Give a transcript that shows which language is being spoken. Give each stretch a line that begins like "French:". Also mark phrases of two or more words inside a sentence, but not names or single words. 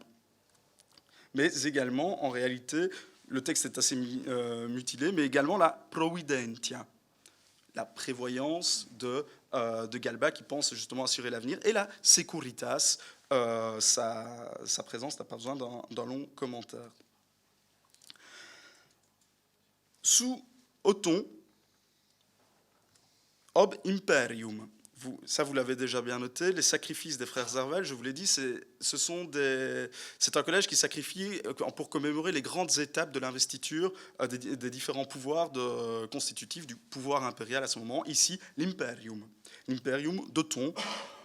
French: Mais également, en réalité, le texte est assez mutilé, mais également la providentia, la prévoyance de Galba qui pense justement assurer l'avenir, et la securitas, sa présence n'a pas besoin d'un long commentaire. Sous Othon,
Latin: ob imperium.
French: Ça, vous l'avez déjà bien noté. Les sacrifices des frères Arval, je vous l'ai dit, c'est un collège qui sacrifie pour commémorer les grandes étapes de l'investiture des différents pouvoirs constitutifs du pouvoir impérial à ce moment. Ici, l'imperium. L'imperium d'Othon.